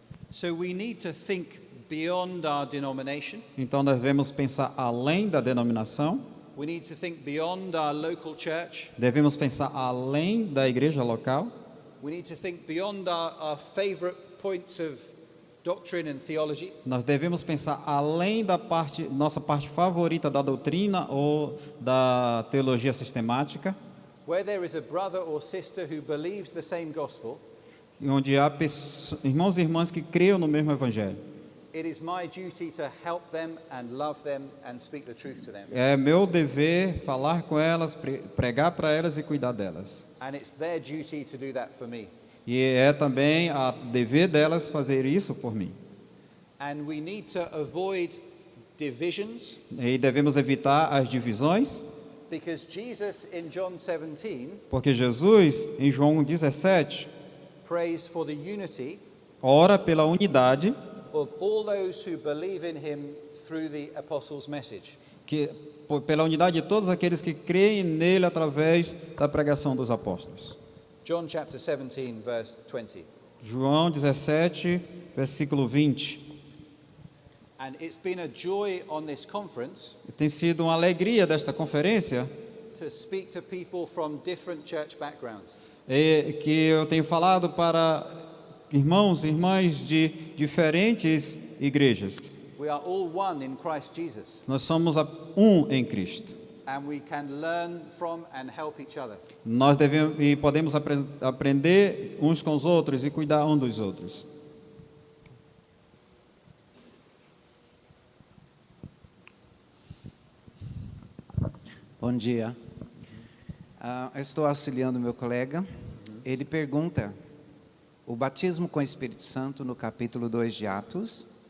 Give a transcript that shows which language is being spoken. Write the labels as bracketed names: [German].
[English] So we need to think beyond our denomination. [Portuguese] Então nós devemos pensar além da denominação, [English] We need to think beyond our local church. [Portuguese] devemos pensar além da igreja local, [English] We need to think beyond our favorite points of doctrine and theology. [Portuguese] nós devemos pensar além da nossa parte favorita da doutrina ou da teologia sistemática, [English] Where there is a brother or sister who believes the same gospel, [Portuguese] onde há irmãos e irmãs que creiam no mesmo evangelho. [English] it is my duty to help them and love them and speak the truth to them. [Portuguese] É meu dever falar com elas, pregar para elas e cuidar delas. [English] And it's their duty to do that for me. [Portuguese] E é também a dever delas fazer isso por mim. [English] And we need to avoid divisions, [Portuguese] E devemos evitar as divisões, [English] because Jesus in John 17 [Portuguese] porque Jesus, em João 17, [English] prays for the unity [Portuguese] ora pela unidade [English] of all those who believe in him through the apostles' message. [Portuguese] pela unidade de todos aqueles que creem nele através da pregação dos apóstolos. [English] John chapter 17 verse 20. [Portuguese] João 17, versículo 20. [English] And it's been a joy on this conference [Portuguese] Tem sido uma alegria desta conferência [English] to speak to people from different church backgrounds. [Portuguese] que eu tenho falado para irmãos e irmãs de diferentes igrejas. [English] We are all one in Christ Jesus, [Portuguese] Nós somos um em Cristo. [English] and we can learn from and help each other. [Portuguese] Nós devemos e podemos aprender uns com os outros e cuidar um dos outros. Bom dia. Eu estou auxiliando meu colega. Ele pergunta o batismo com o Espírito Santo no capítulo 2 de Atos.